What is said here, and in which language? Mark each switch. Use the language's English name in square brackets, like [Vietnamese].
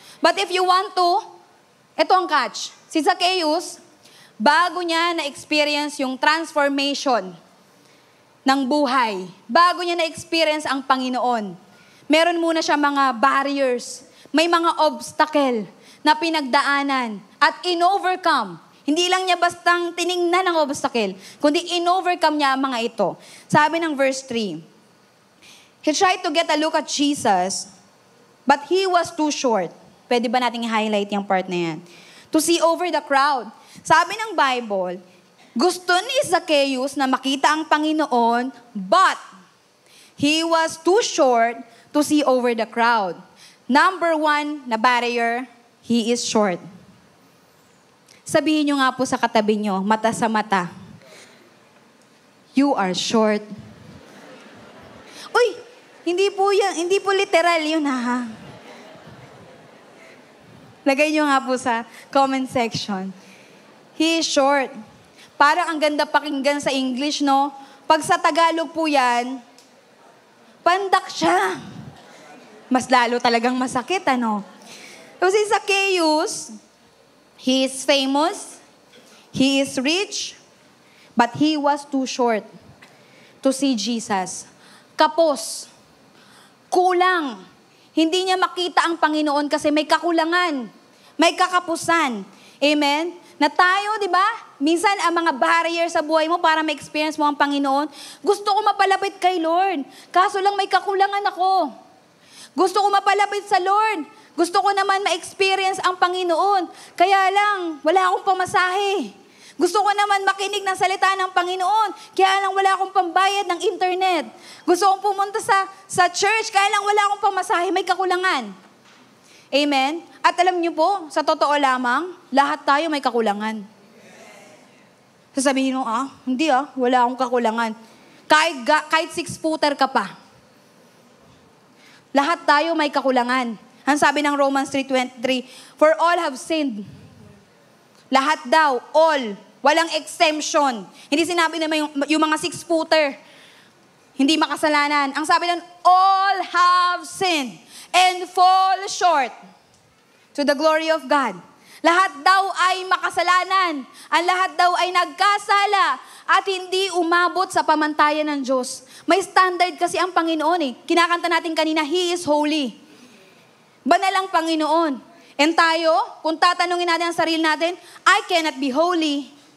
[English] But if you want to, [Filipino] ito ang catch. Si Zacchaeus, bago niya na-experience yung transformation ng buhay, bago niya na-experience ang Panginoon, meron muna siya mga barriers, may mga obstacle na pinagdaanan at in-overcome. Hindi lang niya bastang tiningnan ang obstacle, kundi in-overcome niya ang mga ito. Sabi ng [English] verse 3, he tried to get a look at Jesus, but he was too short. [Filipino] Pwede ba nating i-highlight yung part na yan? [English] To see over the crowd. [Filipino] Sabi ng Bible, gusto ni Zacchaeus na makita ang Panginoon, [English] but he was too short to see over the crowd. Number 1 na barrier, he is short. [Filipino] Sabihin nyo nga po sa katabi nyo, mata sa mata, [English] you are short. [Filipino] Uy, hindi po literal yun ha. Lagay nyo nga po sa comment section. [English] He is short. [Filipino] Parang ang ganda pakinggan sa English, no? Pag sa Tagalog po yan, pandak siya. Mas lalo talagang masakit, ano? So si [English] Zacchaeus, he is famous, he is rich, but he was too short to see Jesus. [Filipino] Kapos. Kulang. Hindi niya makita ang Panginoon kasi may kakulangan. May kakapusan. Amen? Na tayo, di ba? Minsan, ang mga barrier sa buhay mo para ma-experience mo ang Panginoon, gusto ko mapalapit kay Lord. Kaso lang may kakulangan ako. Gusto ko mapalapit sa Lord. Gusto ko naman ma-experience ang Panginoon. Kaya lang, wala akong pamasahe. Gusto ko naman makinig ng salita ng Panginoon. Kaya lang wala akong pambayad ng internet. Gusto kong pumunta sa church. Kaya lang wala akong pamasahe. May kakulangan. Amen? At alam niyo po, sa totoo lamang, lahat tayo may kakulangan. Sasabihin mo, hindi wala akong kakulangan. Kahit 6-footer ka pa. Lahat tayo may kakulangan. Ang sabi ng Romans 3:23, [English] for all have sinned. [Filipino] Lahat daw, all. Walang exemption. Hindi sinabi naman yung mga 6-footer. Hindi makasalanan. Ang sabi ng [English] all have sinned and fall short to the glory of God. [Filipino] Lahat daw ay makasalanan. Ang lahat daw ay nagkasala at hindi umabot sa pamantayan ng Diyos. May standard kasi ang Panginoon eh. Kinakanta natin kanina, [English] He is holy. [Filipino] Banal ang Panginoon. And tayo, kung tatanungin natin ang sarili natin, [English] I cannot be holy.